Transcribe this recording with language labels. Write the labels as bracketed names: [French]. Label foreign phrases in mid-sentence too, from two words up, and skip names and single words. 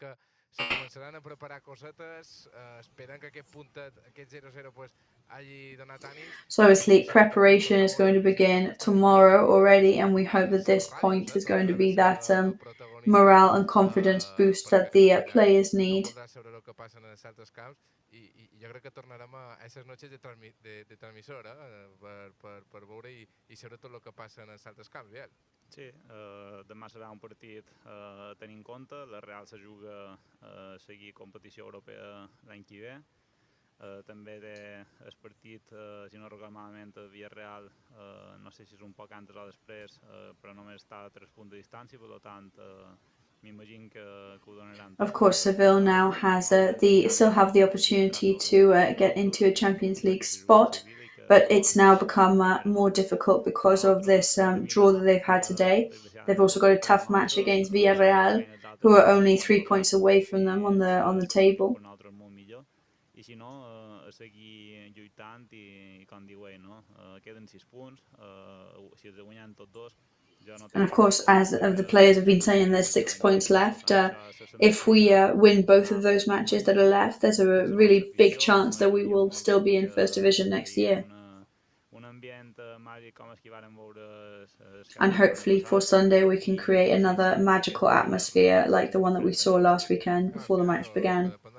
[English] So obviously preparation is going to begin tomorrow already, and we hope that this point is going to be that morale and confidence boost that the players need. [Catalan] Jo crec que tornarem a aquestes noches de transmissora per veure i saber tot el que passa en els altres camps, Biel. Sí, demà serà un partit a tenir en compte. La Real se juga a seguir competició europea l'any que ve. També té el partit, si no recordo malament, a Villarreal, no sé si és un poc antes o després, però només està a 3 punts de distància, per tant, m'imagino que ho donaran. [English] Of course, Seville now has still have the opportunity to get into a Champions League spot, but it's now become more difficult because of this draw that they've had today. They've also got a tough match against Villarreal, who are only 3 points away from them on the table. [Catalan] I si no, a seguir lluitant i com diu ell, no? Queden 6 punts, si els guanyen tots dos. [English] And of course, as the players have been saying, there's 6 points left. If we win both of those matches that are left, there's a really big chance that we will still be in First Division next year. And hopefully for Sunday we can create another magical atmosphere like the one that we saw last weekend before the match began.